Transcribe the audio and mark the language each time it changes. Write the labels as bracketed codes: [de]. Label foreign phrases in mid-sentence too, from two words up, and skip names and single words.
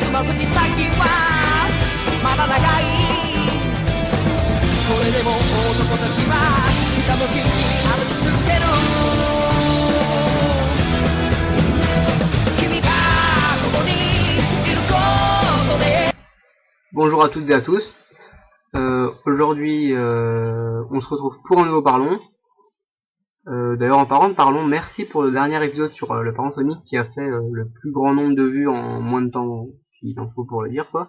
[ja] 月先はまだ長いそれでも男たちはひたむきに歩き続ける君がここにいることで [fr] Bonjour à toutes et à tous. Aujourd'hui, on se retrouve pour un nouveau Parlons. D'ailleurs, en parlant de Parlons, merci pour le dernier épisode sur le parent Sonic qui a fait le plus grand nombre de vues en moins de temps qu'il en faut pour le dire, quoi.